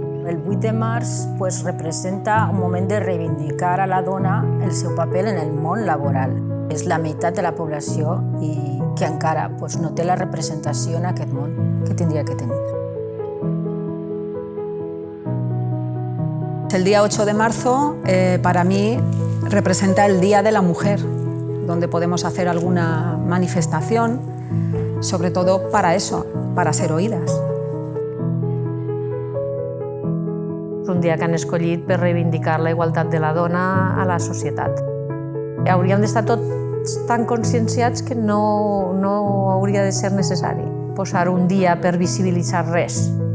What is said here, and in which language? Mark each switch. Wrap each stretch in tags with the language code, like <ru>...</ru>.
<ca>El 8 de març representa un moment de reivindicar a la dona el seu paper en el món laboral. És la meitat de la població i que encara no té la representació en aquest món que tindria que tenir.</ca> <es>El día 8 de marzo para mí representa el Día de la Mujer, donde podemos hacer alguna manifestación, sobre todo para eso, para ser oídas.</es> <ca>És un dia que han escollit per reivindicar la igualtat de la dona a la societat. Hauríem d'estar tots tan conscienciats que no hauria de ser necessari posar un dia per visibilitzar res.</ca>